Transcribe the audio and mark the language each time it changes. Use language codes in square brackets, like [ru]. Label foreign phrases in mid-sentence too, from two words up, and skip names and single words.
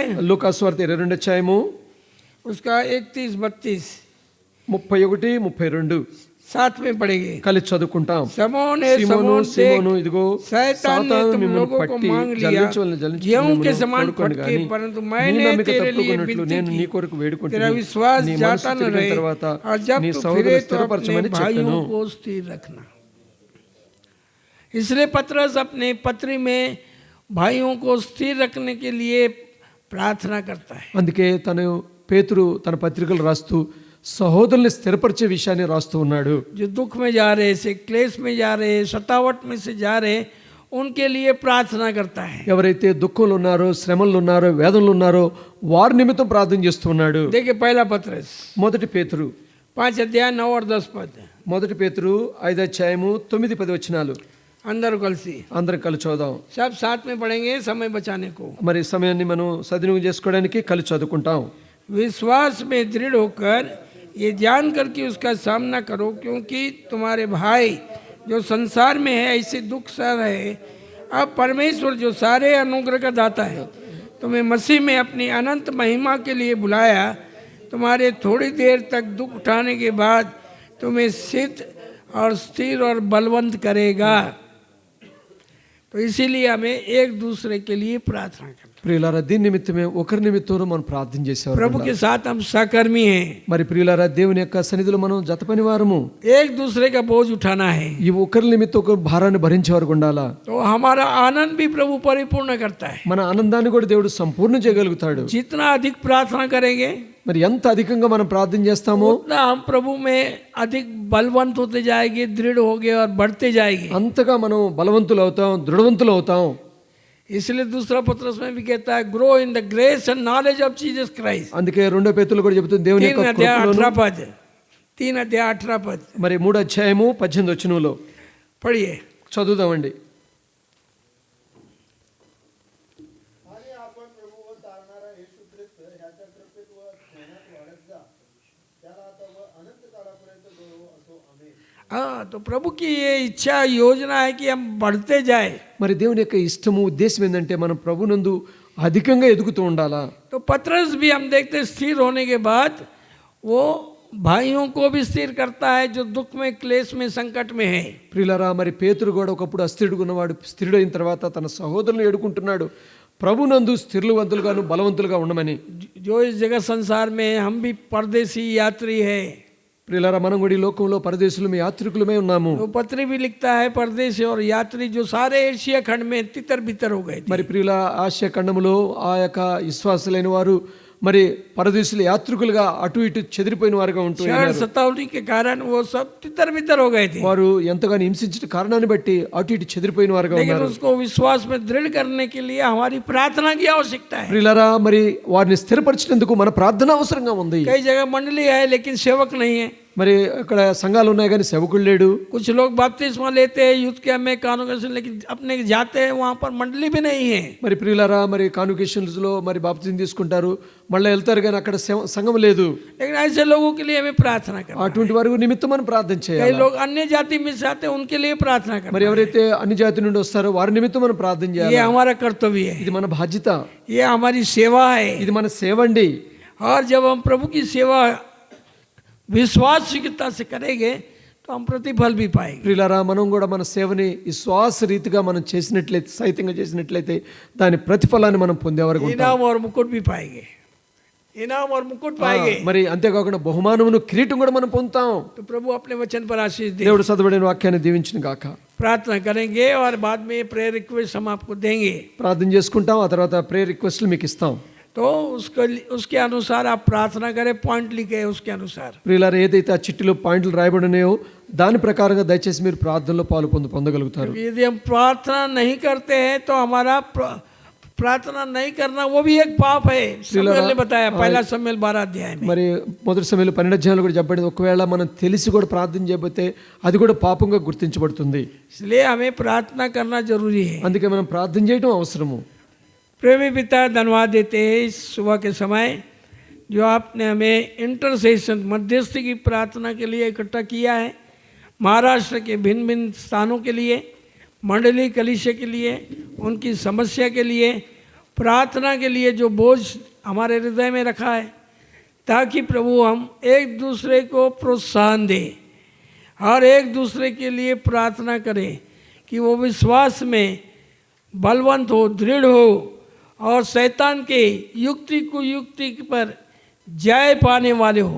[te] లూకా సువార్త 22వ అధ్యాయము [hi] उसका 31 32 31, 32 साथ में पढ़ेंगे। [te] కలిసి చదువుకుంటాం. [hi] समोन [te] సీమోను, సీమోను, ఇదిగో [hi] शैतान ने [te] సాతాను [hi] तुम [te] మిమ్మల్ని [hi] लोगों को [te] పట్టి [hi] मांग लिया [te] జల్లించవలెను [hi] गेहूं के [te] మిమ్మల్ని [hi] समान [te] కోరుకోండి [hi] फटके, [te] గాని [hi] परंतु [te] నీ [hi] मैंने [te] నమ్మిక [hi] तेरे लिए [te] తప్పుకొన్నట్లు [hi] विनती [te] నేను నీ [hi] की। [te] కొరకు వేడుకుంటున్నాను. [hi] तेरा विश्वास [te] నీ [hi] जाता [te] మనసు [hi] न [te] తిరిగిన [hi] रहे [te] తర్వాత [hi] और जब [te] నీ [hi] तू [te] సహోదరుని [hi] फिरे तो अपने [te] స్థిరపరచమని [hi] भाइयों [te] చెప్పాను. [hi] को स्थिर रखना। इसलिए पतरस अपने पत्री में भाइयों को स्थिर रखने के लिए प्रार्थना करता है। [te] అందుకే పేతురు తన పత్రికలు రాస్తూ సహోదరుల్ని స్థిరపరిచే విషయాన్ని రాస్తూ ఉన్నాడు. [hi] जो दुख में जा रहे से क्लेश में जा रहे सतावट में से जा रहे उनके लिए प्रार्थना करता है। [te] ఎవరైతే దుఃఖంలో ఉన్నారో, శ్రమల్లో ఉన్నారో, వేదనలు ఉన్నారో వారి నిమిత్తం ప్రార్థన చేస్తూ ఉన్నాడు. [hi] देखिए पहला पतरस [te] మొదటి పేతురు [hi] 5 अध्याय 9 और 10 पद। [te] మొదటి పేతురు 5వ అధ్యాయము 9, 10 వచనాలు అందర కలిసి అందరం కలిసి చదువుదాం. [hi] सब साथ में पढ़ेंगे समय बचाने को। [te] మరి సమయాన్ని మనం సద్వినియోగం చేసుకోవడానికి కలిసి చదువుకుంటాం. [hi] विश्वास में दृढ़ होकर ये जानकर कि उसका सामना करो, क्योंकि तुम्हारे भाई जो संसार में है ऐसे दुख सह रहे। अब परमेश्वर जो सारे अनुग्रह का दाता है तुम्हें मसीह में अपनी अनंत महिमा के लिए बुलाया, तुम्हारे थोड़ी देर तक दुख उठाने के बाद तुम्हें सिद्ध और स्थिर और बलवंत करेगा। तो इसीलिए हमें एक दूसरे के लिए प्रार्थना करना। [te] ప్రియులారా, దీని నిమిత్తమే ఒకరి నిమిత్తం మనం ప్రార్థన చేసేవారు. [hi] प्रभु के साथ हम सहकर्मी हैं। [te] మరి ప్రియులారా, దేవుని యొక్క సన్నిధిలో మనం జతపని వారము. [hi] एक दूसरे का बोझ उठाना है [te] ఈ ఒకరి నిమిత్తం ఒక భారాన్ని భరించేవారు ఉండాలా. [hi] तो हमारा आनंद भी प्रभु परिपूर्ण करता है। [te] మన ఆనందాన్ని కూడా దేవుడు సంపూర్ణ చేయగలుగుతాడు. [hi] जितना अधिक प्रार्थना करेंगे [te] మరి ఎంత అధికంగా మనం ప్రార్థన చేస్తామో [hi] उतना हम प्रभु में अधिक बलवंत होते जाएंगे, दृढ़ होंगे और बढ़ते जाएंगे। [te] అంతగా మనం బలవంతులు అవుతాం, దృఢవంతులు అవుతాం. [hi] इसलिए दूसरा पत्रस में भी कहता है [en] grow in the grace and knowledge of Jesus Christ. [te] అందుకే రెండో పేతులు కూడా చెబుతుంది దేవుని 3 యొక్క [hi] अध्याय [te] కృపలోను. [hi] 18 पद 3 अध्याय 18 पद [te] మరి 3వ అధ్యాయము 18 వచనంలో [hi] पढ़िए। [te] చదువుదామండి. [hi] हाँ, तो प्रभु की ये इच्छा योजना है कि हम बढ़ते जाए। [te] మరి దేవుని యొక్క ఇష్టము ఉద్దేశం ఏంటంటే మనం ప్రభునందు అధికంగా ఎదుగుతూ ఉండాలా. [hi] तो पतरस भी हम देखते हैं स्थिर होने के बाद वो भाइयों को भी स्थिर करता है जो दुख में क्लेश में संकट में है। [te] ప్రియులారా, మరి పేతురు కూడా ఒకప్పుడు అస్థిరుడుగా ఉన్నవాడు స్థిరుడైన తర్వాత తన సహోదరులను ఎడుకుంటున్నాడు ప్రభునందు స్థిరువంతులుగాను బలవంతులుగా ఉండమని. [hi] जो इस जगत संसार में हम भी परदेसी यात्री है। [te] ప్రియులారా, మనం కూడా ఈ లోకంలో పరదేశులమే యాత్రికులమే ఉన్నాము. [hi] वो पत्री भी लिखता है परदेसी और यात्री जो सारे एशिया खंड में तितर बितर हो गए थे। [te] మరి ప్రియుల ఆసియా ఖండములో ఆ యొక్క విశ్వాసులైన వారు మరి పరదేశుల యాత్రికులుగా అటు ఇటు చెదిరిపోయిన వారుగా ఉంటూ [hi] क्षण सतावनी के कारण वो सब तितर बितर हो गए थे, [te] వారు ఎంతగానో హింసించిన కారణాన్ని బట్టి అటు ఇటు చెదిరిపోయిన వారుగా [hi] लेकिन [te] ఉన్నారు. [hi] उसको विश्वास में दृढ़ करने के लिए हमारी प्रार्थना की आवश्यकता है। [te] ప్రియులారా, మరి వారిని స్థిరపరిచినందుకు మన ప్రార్థన అవసరంగా ఉంది. [hi] कई जगह मंडली है लेकिन सेवक नहीं है, [te] మరి అక్కడ సంఘాలు ఉన్నాయి కానీ సేవకుడు లేడు. [hi] कुछ लोग बपतिस्मा लेते हैं [en] youth camp [hi] में कांग्रेगेशन, लेकिन अपने जाते हैं वहाँ पर मंडली भी नहीं है। [te] మరి ప్రియులారా, మరి కాన్వకేషన్స్ లో మరి బాప్తిజం తీసుకుంటారు, మళ్ళీ వెళ్తారు కానీ అక్కడ సంఘం లేదు. [hi] लेकिन ऐसे लोगों के लिए हमें प्रार्थना करना। [te] అటువంటి వారి నిమిత్తం మనం ప్రార్థన [hi] कई [te] చేయాలి. [hi] लोग अन्य जाति में से आते हैं, उनके लिए प्रार्थना करना। [te] మరి ఎవరైతే అన్ని జాతి నుండి వస్తారో వారి నిమిత్తం మనం ప్రార్థన చేయాలి. [hi] ये हमारा कर्तव्य है, [te] ఇది మన బాధ్యత, [hi] ये हमारी सेवा है। [te] ఇది మన సేవ అండి. [hi] और जब हम प्रभु की सेवा विश्वासयोग्यता से करेंगे तो हम प्रतिफल भी पाएंगे। [te] ప్రియులారా, మనం కూడా మన సేవని విశ్వాస రీతిగా మనం చేసినట్లయితే, సైతంగా చేసినట్లయితే దాని ప్రతిఫలాన్ని మనం పొందేవారు ఉంటాం. [hi] इनाम और मुकुट भी पाएंगे, इनाम और मुकुट पाएंगे। [te] మరి అంతేకాకుండా బహుమానమును కిరీటం కూడా మనం పొందుతాం. [hi] तो प्रभु अपने वचन पर आशीष दे। [te] దేవుడు చదవబడిన వాక్యాన్ని దీవించును గాక. [hi] प्रार्थना करेंगे और बाद में [en] prayer request [hi] हम आपको देंगे, [te] ప్రార్థన చేసుకుంటాం, ఆ తర్వాత [en] prayer requests [te] మీకు ఇస్తాం. [hi] तो उसके अनुसार आप प्रार्थना करें, पॉइंट लिखे उसके अनुसार। [te] ప్రియులారా, ఏదైతే ఆ చిట్టిలో పాయింట్లు రాయబడినాయో దాని ప్రకారంగా దయచేసి మీరు ప్రార్థనలో పాలు పొందగలుగుతారు. [hi] यदि हम प्रार्थना नहीं करते हैं तो हमारा प्रार्थना नहीं करना वो भी एक पाप है। शमूएल ने बताया, पहला शमूएल 12 अध्याय में। [te] మరి మొదటి సమయంలో 12 అధ్యాయంలో కూడా చెప్పబడింది, ఒకవేళ మనం తెలిసి కూడా ప్రార్థన చేయకపోతే అది కూడా పాపంగా గుర్తించబడుతుంది. [hi] इसलिए हमें प्रार्थना करना जरूरी है। [te] అందుకే మనం ప్రార్థన చేయడం అవసరము. [hi] प्रेमी पिता, धन्यवाद देते हैं इस सुबह के समय जो आपने हमें इंटरसेशन मध्यस्थी की प्रार्थना के लिए इकट्ठा किया है। महाराष्ट्र के भिन्न भिन्न स्थानों के लिए, मंडली कलीसिया के लिए, उनकी समस्या के लिए, प्रार्थना के लिए जो बोझ हमारे हृदय में रखा है, ताकि प्रभु हम एक दूसरे को प्रोत्साहन दें और एक दूसरे के लिए प्रार्थना करें कि वो विश्वास में बलवंत हो, दृढ़ हो और शैतान के युक्ति कुयुक्ति पर जय पाने वाले हो।